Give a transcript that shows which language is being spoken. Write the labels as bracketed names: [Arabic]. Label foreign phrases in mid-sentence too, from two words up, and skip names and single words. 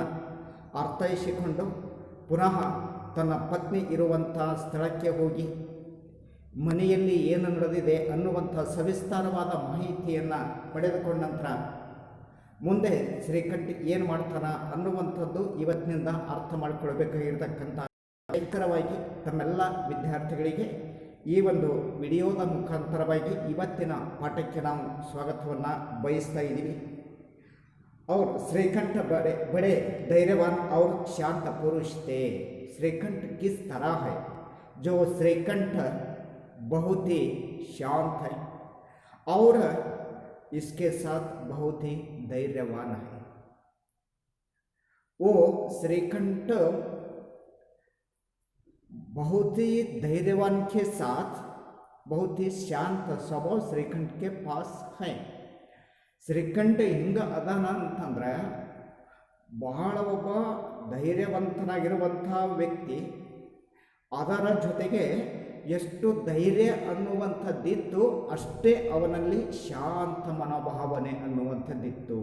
[Kannada] ಅರ್ಥೈಸಿಕೊಂಡು ಪುನಃ ತನ್ನ ಪತ್ನಿ ಇರುವಂಥ ಸ್ಥಳಕ್ಕೆ ಹೋಗಿ ಮನೆಯಲ್ಲಿ ಏನು ನಡೆದಿದೆ ಅನ್ನುವಂಥ ಸವಿಸ್ತಾರವಾದ ಮಾಹಿತಿಯನ್ನು ಪಡೆದುಕೊಂಡ ನಂತರ ಮುಂದೆ ಶ್ರೀಕಂಠ ಏನು ಮಾಡ್ತಾನ ಅನ್ನುವಂಥದ್ದು ಇವತ್ತಿನಿಂದ ಅರ್ಥ ಮಾಡಿಕೊಳ್ಬೇಕಾಗಿರ್ತಕ್ಕಂಥ ಭಯಂಕರವಾಗಿ ತಮ್ಮೆಲ್ಲ ವಿದ್ಯಾರ್ಥಿಗಳಿಗೆ ಈ ಒಂದು ವಿಡಿಯೋದ ಮುಖಾಂತರವಾಗಿ ಇವತ್ತಿನ ಪಾಠಕ್ಕೆ ನಾವು ಸ್ವಾಗತವನ್ನು ಬಯಸ್ತಾ ಇದ್ದೀವಿ। [Hindi] और श्रीकंठ बड़े धैर्यवान और शांत पुरुष थे। श्रीकंठ किस तरह है? जो श्रीकंठ बहुत ही शांत है और इसके साथ बहुत ही धैर्यवान है। वो श्रीकंठ बहुत ही धैर्यवान के साथ बहुत ही शांत स्वभाव श्रीकंठ के पास है। [Kannada] ಶ್ರೀಕಂಠ ಹಿಂಗೆ ಅದಾನ ಅಂತಂದರೆ ಬಹಳ ಒಬ್ಬ ಧೈರ್ಯವಂತನಾಗಿರುವಂಥ ವ್ಯಕ್ತಿ, ಅದರ ಜೊತೆಗೆ ಎಷ್ಟು ಧೈರ್ಯ ಅನ್ನುವಂಥದ್ದಿತ್ತು ಅಷ್ಟೇ ಅವನಲ್ಲಿ ಶಾಂತ ಮನೋಭಾವನೆ ಅನ್ನುವಂಥದ್ದಿತ್ತು.